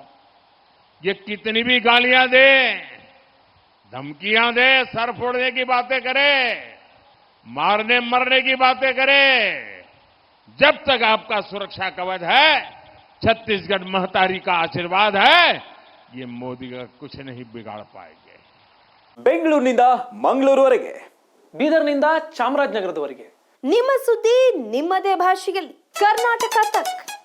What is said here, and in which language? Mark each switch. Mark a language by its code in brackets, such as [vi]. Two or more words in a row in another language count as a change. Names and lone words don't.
[hi] ये कितनी भी गालियां दे, धमकियां दे, सर फोड़ने की बातें करे, मारने मरने की बातें करे, जब तक आपका सुरक्षा कवच है, छत्तीसगढ़ महतारी का आशीर्वाद है, ये मोदी का कुछ नहीं बिगाड़ पाएंगे। [kn] ಬೆಂಗಳೂರಿನಿಂದ ಮಂಗಳೂರುವರೆಗೆ, ಬೀದರ್ನಿಂದ ಚಾಮರಾಜನಗರದವರೆಗೆ ನಿಮ್ಮ ಸುದ್ದಿ ನಿಮ್ಮದೇ ಭಾಷೆಯಲ್ಲಿ ಕರ್ನಾಟಕ ತಕ್.